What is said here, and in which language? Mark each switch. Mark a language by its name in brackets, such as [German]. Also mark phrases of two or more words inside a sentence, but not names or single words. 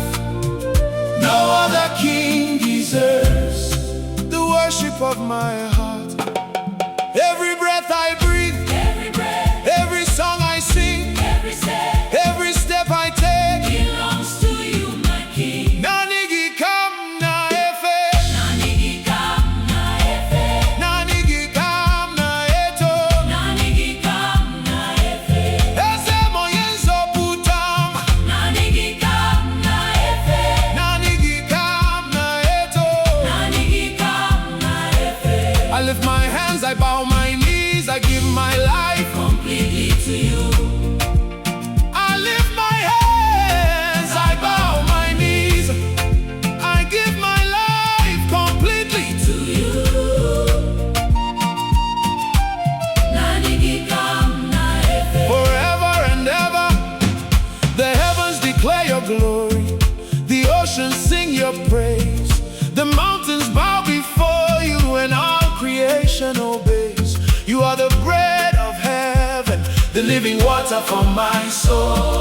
[English] No other king deserves The worship of my heart. Every breath I breathe, every breath, every song I sing, every step every step I take. belongs to you, my King. [Igbo] Naanị gị ka m na-efe. Naanị gị ka m na-efe. Naanị gị ka m na-eto. Naanị gị ka m na-efe. Eze m onye nzọpụta m. Naanị gị ka m na-efe. Naanị gị ka m na-eto. Naanị gị ka m na-efe. [English] I lift my hands, I bow my knees, I give my life. Completely to you. I lift my hands, I bow my knees, I give my life completely. To you. [Igbo] Naanị gị ka m na-efe. [English] Forever and ever, the heavens declare your glory, the oceans sing your praise, the mountains bow before you, and all creation obeys. You are the bread of heaven, the living water for my soul.